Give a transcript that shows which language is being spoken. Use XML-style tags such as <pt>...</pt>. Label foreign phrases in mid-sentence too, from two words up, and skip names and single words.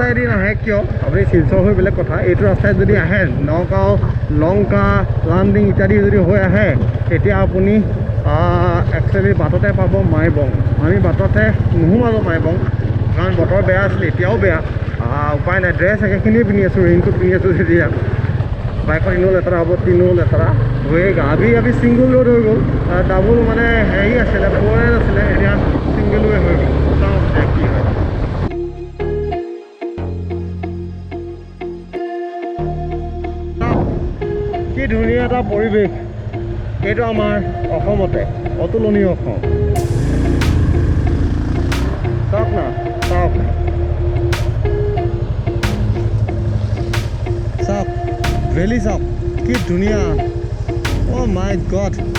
<as>এইদি নহয় কিয় আপোনাৰ শিলচৰ হ'লে কথা এইটো ৰাস্তা যদি আছে নগাঁও লংকা লেণ্ডিং ইত্যাদি যদি হয় আছে এতিয়া আপুনি actually বাটতে পাব মাইবং আমি বাটতে নোহোৱালো মাইবং কাৰণ বতৰ বেয়া অসলি এতিয়াও বেয়া উপায় নাই ড্ৰেছ এখিনি পিন্ধি আছো ৰেইনক'ট পিন্ধি আছো যেতিয়া বাইকৰ ইনো লেতেৰা হ'ব তিনো লেতেৰা হৈগা আমি</as> <en>single road</en> <as>হৈ গ'ল ডাবল মানে হেৰি আছিলে ফ'ৰ আছিলে এতিয়া</as> <en>single way</en> <as>হৈ গ'ল চাওঁ কি হয় কি ধুনীয়া এটা পৰিৱেশ এইটো আমাৰ অসমতে অতুলনীয় অসম চাওক না চাওক চাওক ভেলি চাওক কি ধুনীয়া</as> <en>oh my god</en>